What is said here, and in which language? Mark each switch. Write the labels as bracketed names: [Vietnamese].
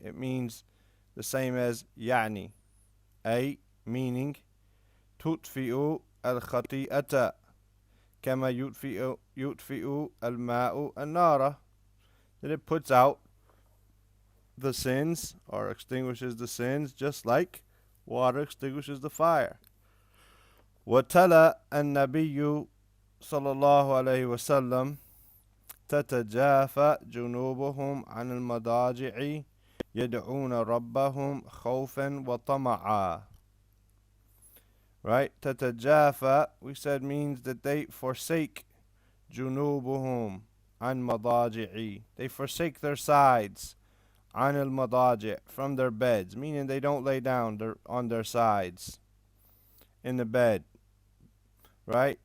[English] It means the same as [Arabic] يعني. [English] A meaning [Arabic] تطفئ الخطيئة كما يطفئ الماء النار, [English] that it puts out the sins or extinguishes the sins just like water extinguishes the fire. [Arabic] وتلا النبي صلى الله عليه وسلم تتجافى جنوبهم عن المضاجع يدعون ربهم خوفا وطمعا. [English] Right? تتجافى, we said, means that they forsake [Arabic] جنوبهم عن مضاجع. [English] They forsake their sides. [Arabic] عن المضاجع, [English] from their beds, meaning they don't lay down on their sides in the bed. Right?